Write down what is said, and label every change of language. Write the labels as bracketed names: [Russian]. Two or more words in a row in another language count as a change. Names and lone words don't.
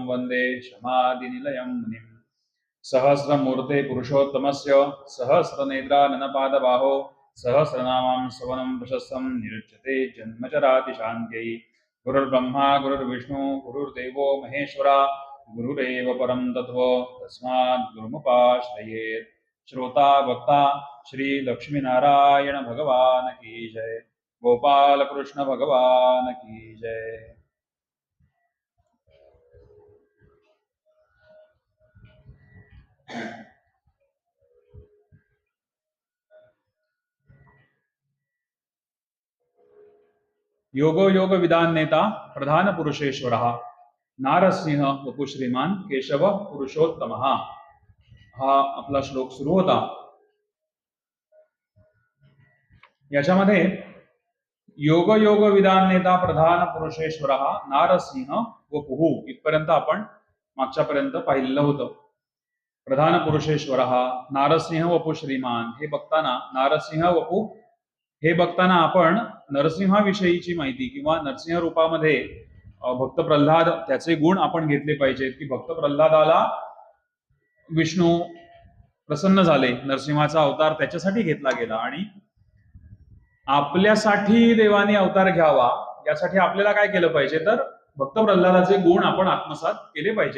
[Sanskrit] वन्दे शमादिनिलयं मुनिम् सहस्रमूर्ते पुरुषोत्तमस्य सहस्रनेत्राननपादबाहो सहस्रनामां सवनं प्रशस्तं निरुच्यते जन्मचरातिशान्त्यै गुरुर्ब्रह्मा गुरुर्विष्णु गुरुर्देवो महेश्वरा गुरुरेव परं तत्त्व तस्मात् गुरुमुपाश्रयेत् श्रोता वक्ता श्री लक्ष्मीनारायण [Hindi] भगवान की जय। गोपाल कृष्ण भगवान की जय। [Sanskrit] योगो योग विदान नेता प्रधान पुरुषेश्वर नारसिंह वपु श्रीमान केशव पुरुषोत्तम [Marathi] हा आपला श्लोक सुरू होता। याच्यामध्ये [Sanskrit] योग योग विधान नेता प्रधान पुरुषेश्वर नारसिंह वपुः [Marathi] इथपर्यंत आपण मागच्यापर्यंत पाहिलेलं होतं। [Sanskrit] प्रधान पुरुषेश्वर नारसिंह वपु श्रीमान [Marathi] हे बघताना [Sanskrit] नारसिंह वपु [Marathi] हे बघताना आपण नरसिंहाविषयीची माहिती किंवा नरसिंह रूपामध्ये भक्त प्रल्हाद त्याचे गुण आपण घेतले पाहिजेत की भक्त प्रल्हादाला विष्णू प्रसन्न झाले, नरसिंहाचा अवतार त्याच्यासाठी घेतला गेला आणि आपल्यासाठी देवाने अवतार घ्यावा यासाठी आपल्याला काय केलं पाहिजे तर भक्त प्रल्हादाचे गुण आपण आत्मसात केले पाहिजेत।